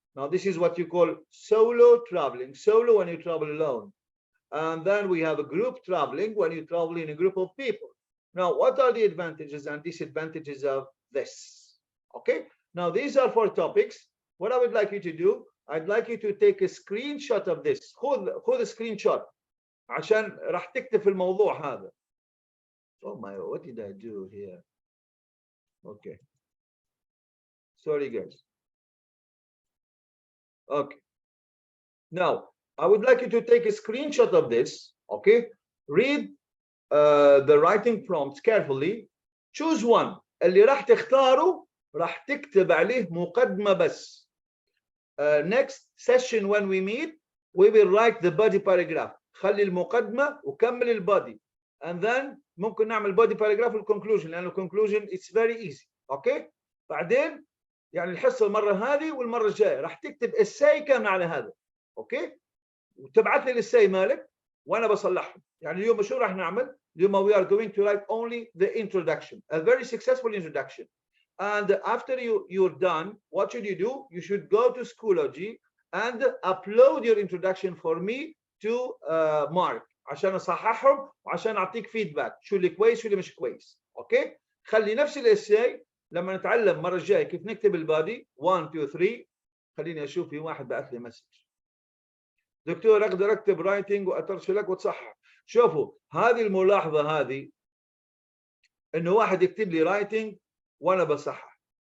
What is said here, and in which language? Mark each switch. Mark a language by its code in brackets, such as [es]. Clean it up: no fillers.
[en] Now, this is what you call solo traveling. Solo when you travel alone. And then we have a group traveling when you travel in a group of people. Now, what are the advantages and disadvantages of this? Okay, now these are 4 topics. What I would like you to do, I'd like you to take a screenshot of this. [ar] خذ screenshot عشان راح تكتب في الموضوع هذا. [en] Oh my, what did I do here? Okay. Sorry, guys. Okay. Now, I would like you to take a screenshot of this. Okay. Read the writing prompts carefully. Choose one. [ar] اللي راح تختاره راح تكتب عليه مقدمة بس. [en] Next session when we meet, we will write the body paragraph. [ar] خلي المقدمة وكمل البادي. [en] And then [ar] ممكن نعمل [en] body paragraph والconclusion [ar] لأن [en] الconclusion it's very easy. Okay. [ar] بعدين يعني الحصة المرة هذه والمرة الجاية راح تكتب essay كامل على هذا. [en] Okay. [ar] وتبعث لي الessay مالك وأنا بصلحهم. يعني اليوم شو راح نعمل؟ اليوم [en] we are going to write only the introduction, a very successful introduction. And after you're done, what should you do? You should go to Schoology and upload your introduction for me to Mark [ar] عشان اصححهم وعشان اعطيك فيدباك شو اللي كويس شو اللي مش كويس. اوكي؟ خلي نفس الاساي لما نتعلم المره الجايه كيف نكتب البادي 1 2 3. خليني اشوف في واحد بعث لي مسج. دكتور اقدر اكتب رايتنج واترشح لك وتصحح. شوفوا هذه الملاحظه هذه انه واحد يكتب لي رايتنج وانا بصحح.